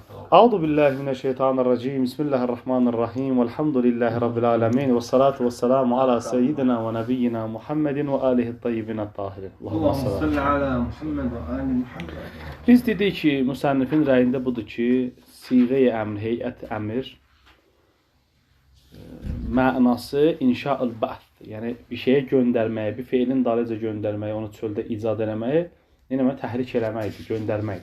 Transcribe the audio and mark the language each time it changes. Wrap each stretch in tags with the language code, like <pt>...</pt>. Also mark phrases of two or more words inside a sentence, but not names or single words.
<ar>أعوذ بالله من الشيطان الرجيم. بسم الله الرحمن الرحيم. والحمد لله رب العالمين والصلاة والسلام على سيدنا ونبينا محمد وآله الطيبين الطاهرين. اللهم صل على محمد وآل محمد.</ar> <az>Biz dedik ki, müsannifin rəyində budur ki, siğə-i əmr, heyət əmr mənası</az> <ar>إنشاء البعث,</ar> <az>yəni bir şeyə göndərməyə, bir feilin dalınca göndərməyə, onu çöldə icad eləməyə, təhrik eləməkdir, göndərməkdir.</az>